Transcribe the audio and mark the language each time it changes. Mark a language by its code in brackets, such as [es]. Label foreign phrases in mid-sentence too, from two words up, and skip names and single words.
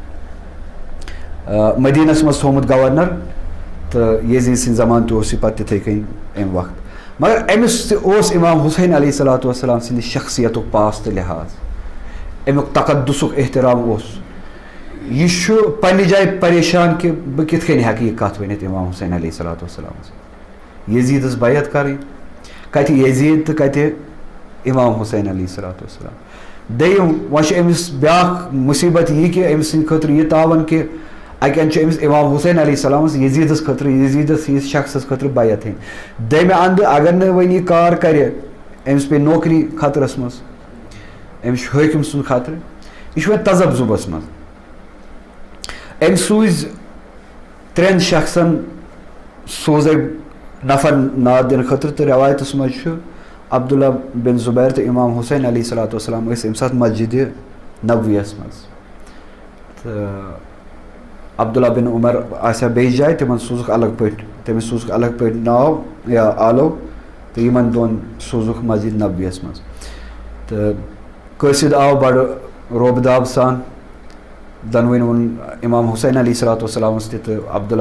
[ks] مدینس مز تھومت گورنر تو یزید سن زمان تہ اس پتہ تتھے کن ام وقت مگر امس تہ امام حسین [ar] علیہ الصلوۃ والسلام [ks] سند شخصیت پاس تو لحاظ امیک تقدس احترام یہ پنہ جائے پریشان کہ بہ کت کن ہیکہ یہ کت ونت امام حسین [ar] علیہ الصلوۃ والسلام [ks] یزیدس بیعت کریں کت یزید تو کت امام حسین علیہ [ar] الصلوۃ والسلام [ks] دیم وش امس بیاکھ مصیبت یہ کہ امس سند خاطر یہ تعاون کہ اکن امس امام حسین [ar] علیہ السلام [ks] یزیدس خاطر یزیدس یہ شخصس خاطر بیعت ہن دمہ اند اگر نہ ون یہ کار کرے امس پہ نوکری خطرس مز امس حاکم سن خاطر یہ تذبذبس مز ام سوز 3 شخصن سوزے نفر ناد دن خاطر تو روایتس مز عبداللہ بن زبیر تو امام حسین [ar] علیہ الصلوۃ والسلام [ks] ام سات مسجد نبویس مز تو عبداللہ بن عمر آسیا بیٚیِس جایہِ تِمن سوٗزُکھ الگ پٲٹھۍ تٔمِس سوٗزُکھ الگ پٲٹھۍ ناو یا آلو تہٕ یِمن دۄن سوٗزُکھ مسجد نبویَس منٛز تہٕ قٲصِد آو بڑٕ روبہٕ داب سان دۄنوٕنۍ ووٚن امام حسین [ar] علیہ صلاتُ وسلامس [ks] تہِ تہٕ عبداللہ